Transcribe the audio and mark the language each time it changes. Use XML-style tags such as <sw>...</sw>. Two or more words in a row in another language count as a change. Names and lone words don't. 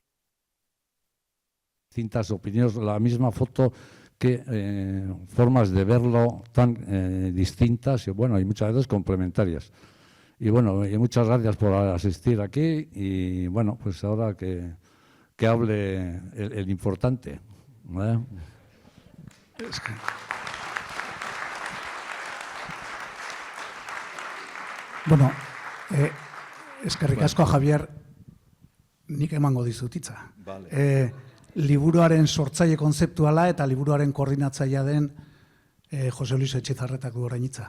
<es>Distintas opiniones, la misma foto, que formas de verlo tan distintas y y muchas veces complementarias. Y y muchas gracias por asistir aquí y pues ahora que hable el importante.</es> <eu>Eskerrik asko, Javier, nik emango dizut hitza. Liburuaren sortzaile konzeptuala eta liburuaren koordinatzailea den Jose Luis Etxezarretak du orain hitza.</eu>